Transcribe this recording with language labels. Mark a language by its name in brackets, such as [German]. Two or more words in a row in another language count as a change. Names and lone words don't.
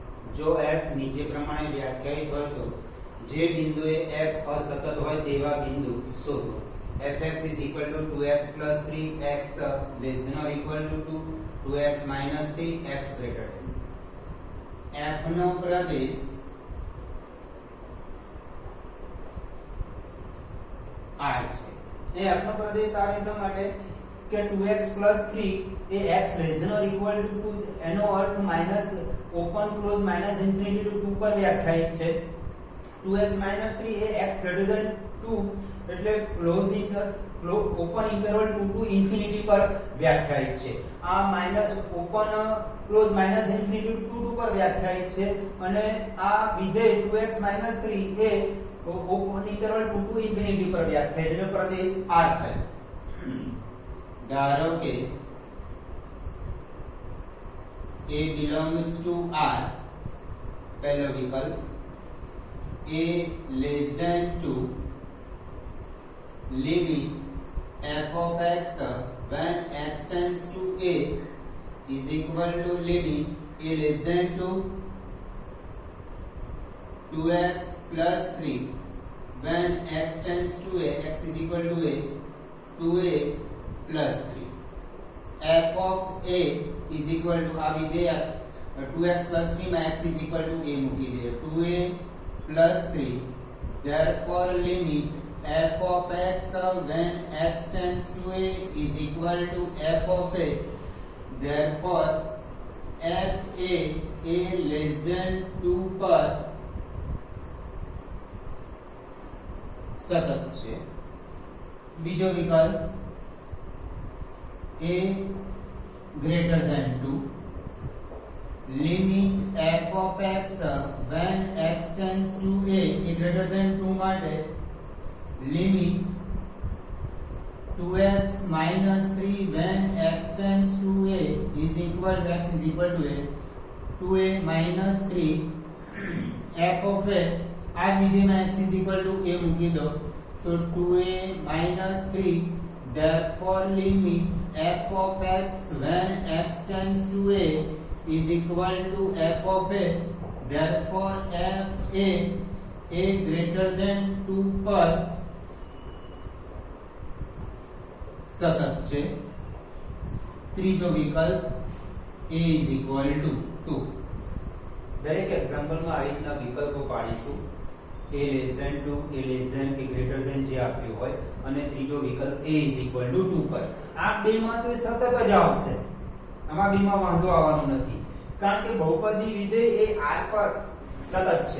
[Gujarati] જો f નીચે પ્રમાણે વ્યાખ્યાયિત હોય તો જે બિંદુએ f અસતત હોય તેવા બિંદુ શોધો. [English] fx is equal to 2x plus 3x less than or equal to 2, 2x minus 3, x greater than. [Gujarati] f નો પ્રદેશ R છે. એ f નો પ્રદેશ R એટલા માટે કે [English] 2x plus 3 [Gujarati] એ [English] x less than or equal to 2 [Gujarati] એનો અર્થ [English] minus open close minus infinity to 2 [Gujarati] પર વ્યાખ્યાયિત છે. [English] 2x minus 3 [Gujarati] એ [English] x greater than 2 [Gujarati] એટલે [English] open interval 2 to infinity [Gujarati] પર વ્યાખ્યાયિત છે. આ [English] minus open close minus infinity to 2 [Gujarati] પર વ્યાખ્યાયિત છે અને આ વિધેય [English] 2x minus 3 [Gujarati] એ [English] open interval 2 to infinity [Gujarati] પર વ્યાખ્યાયિત એટલે પ્રદેશ R થાય. ધારો કે [English] A belongs to R, [Gujarati] પહેલો વિકલ્પ. [English] A less than 2, limit f of x when x tends to A is equal to limit A less than 2, 2x plus 3 when x tends to A, x is equal to A, 2A plus 3. f of A is equal to [Gujarati] આ વિધેય [English] 2x plus 3 માં x is equal to A [Gujarati] મૂકી દે [English] 2A plus 3. Therefore limit f of x when x tends to A is equal to f of A. Therefore f A less than 2 [Gujarati] પર સતત છે. બીજો વિકલ્પ [English] A greater than 2, limit f of x when x tends to A greater than 2 માટે limit 2x minus 3 when x tends to A is equal to x is equal to A, 2A minus 3 f of A [Gujarati] આ વિધેયમાં [English] x is equal to A [Gujarati] મૂકી દો તો [English] 2A minus 3. Therefore limit f of x when x tends to A is equal to f of A. Therefore f A greater than 2 [Gujarati] પર સતત છે. ત્રીજો વિકલ્પ [English] A is equal to 2. [Gujarati] દરેક એક્ઝામ્પલમાં આ રીતના વિકલ્પો પાડીશું. [English] A less than 2, A less than, A greater than [Gujarati] જે આપ્યું હોય અને ત્રીજો વિકલ્પ [English] A is equal to 2 પર. [Gujarati] આ બેમાં તો સતત જ આવશે. આમાં બેમાં વાંધો આવવાનો નથી કારણ કે બહુપદી વિધેય એ R પર સતત છે.